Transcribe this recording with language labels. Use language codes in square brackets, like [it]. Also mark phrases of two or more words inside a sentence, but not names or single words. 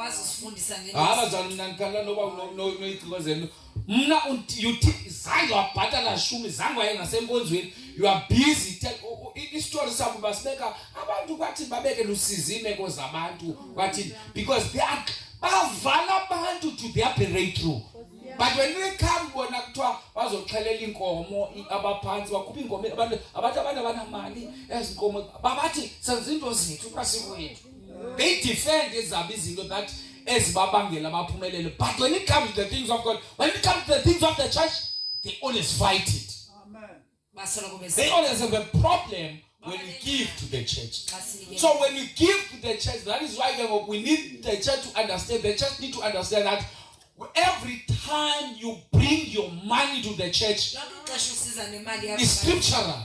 [en] You are busy. Because they are to their breakthrough. But when they come [zu] bona kuthiwa bazoxhelela inkomo abaphansi bakhupha inkomo abantu abanamali ezinkomo babathi senzinto zethu kwasikwethu [en] they defend [zu] ezabo izinto [en] that [zu] ezibabangela baphumelele [en] but when it comes to the things of God when it comes to the things of the church they always fight it. Amen. They always have a problem when we give to the church. So when we give to the church, that is why we need the church to understand. The church need to understand that every time you bring your money to the church, it's scriptural.